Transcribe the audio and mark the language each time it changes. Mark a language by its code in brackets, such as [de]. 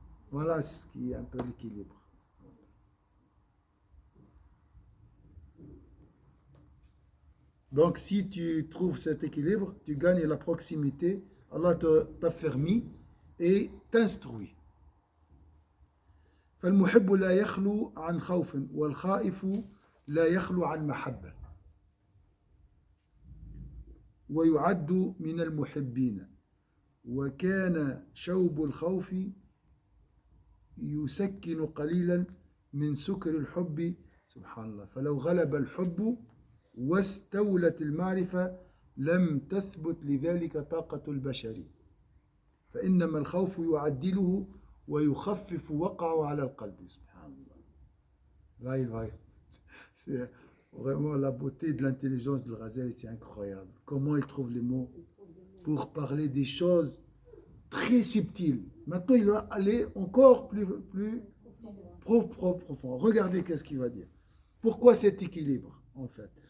[fr] Voilà ce qui est un peu l'équilibre. Donc, si tu trouves cet équilibre, tu gagnes la proximité. Allah t'affermit et t'instruit. [ar] فالمحب لا يخلو عن خوف والخائف لا يخلو عن محبة ويعد من المحبين وكان شوب الخوف يسكن قليلا من سكر الحب سبحان الله فلو غلب الحب واستولت المعرفة لم تثبت لذلك طاقة البشر فإنما الخوف يعدله ويخفف وقعه على القلب سبحان الله. [fr] Là, il va. C'est vraiment la beauté de l'intelligence de Ghazali, c'est incroyable. Comment il trouve les mots pour parler des choses très subtiles. Maintenant, il va aller encore plus profond. Regardez qu'est-ce qu'il va dire. Pourquoi cet équilibre, en fait?